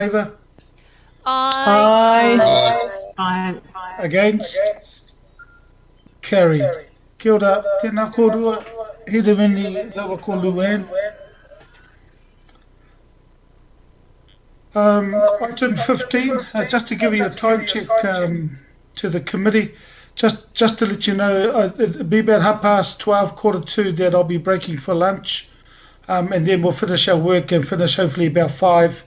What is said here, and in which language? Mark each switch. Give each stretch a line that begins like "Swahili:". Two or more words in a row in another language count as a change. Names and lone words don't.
English: Favour? Aye. Aye. Against? Carried.
Māori: Kia ora, tēnā kōrua, Hiramini lawa ko Luann.
English: Item 15, just to give you a time check to the committee, just to let you know, it'll be about 12:30, 1:45 that I'll be breaking for lunch, and then we'll finish our work and finish hopefully about 5.